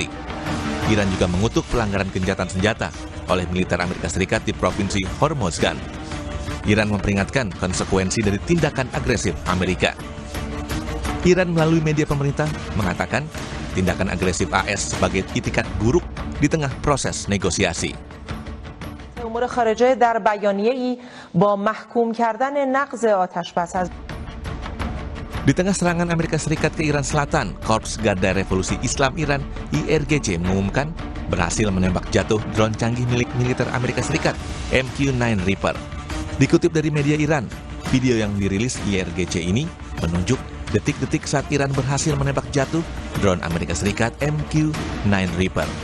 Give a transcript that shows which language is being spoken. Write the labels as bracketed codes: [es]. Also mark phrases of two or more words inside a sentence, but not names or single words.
[id] Iran juga mengutuk pelanggaran gencatan senjata oleh militer Amerika Serikat di Provinsi Hormozgan. Iran memperingatkan konsekuensi dari tindakan agresif Amerika. Iran melalui media pemerintah mengatakan tindakan agresif AS sebagai itikat buruk di tengah proses negosiasi. [fa] امور خارجه در بیانیه‌ای با محکوم کردن نقض آتشبس. [id] Di tengah serangan Amerika Serikat ke Iran Selatan, Korps Garda Revolusi Islam Iran (IRGC) mengumumkan berhasil menembak jatuh drone canggih milik militer Amerika Serikat MQ-9 Reaper. Dikutip dari media Iran, video yang dirilis IRGC ini menunjuk detik-detik saat Iran berhasil menembak jatuh drone Amerika Serikat MQ-9 Reaper.